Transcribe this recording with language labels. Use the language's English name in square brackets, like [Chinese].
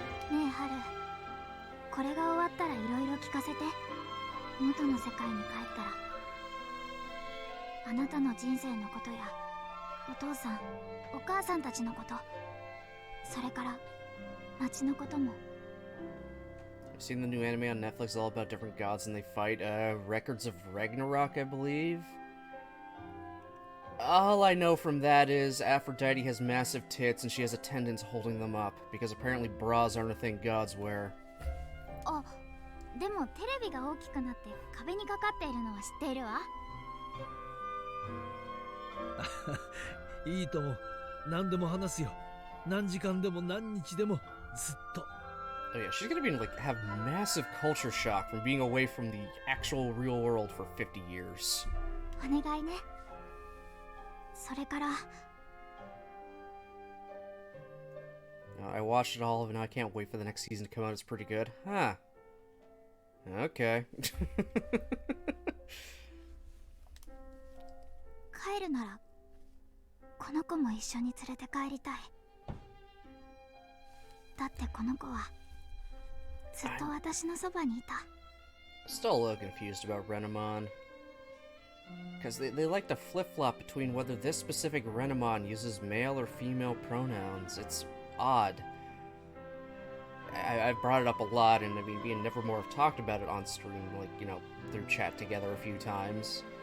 [Japanese] ねえ春、これが終わったらいろいろ聞かせて。元の世界に帰ったらあなたの人生のことやお父さんお母さんたちのこと、それから町のことも。 [English] I've seen the new anime on Netflix all about different gods and they fight. Records of Ragnarok, I believe. All I know from that is Aphrodite has massive tits and she has attendants holding them up, because apparently bras aren't a thing gods wear. [Japanese] あ、でもテレビが大きくなって壁にかかっているのは知っているわ。いいとも。何でも話すよ。何時間でも何日でもずっと。 [English] Oh yeah, she's gonna be like have massive culture shock from being away from the actual real world for 50 years. [Japanese] お願いね。それから [English] I watched it all, and I can't wait for the next season to come out. It's pretty good. Huh. Okay. [Japanese] 帰るならこの子も一緒に連れて帰りたい。だってこの子はずっと私のそばにいた。 [English] Still a little confused about Renamon. Because they like to flip-flop between whether this specific Renamon uses male or female pronouns. It's odd. I've brought it up a lot, and I mean, me and Nevermore have talked about it on stream, like, you know, through chat together a few times.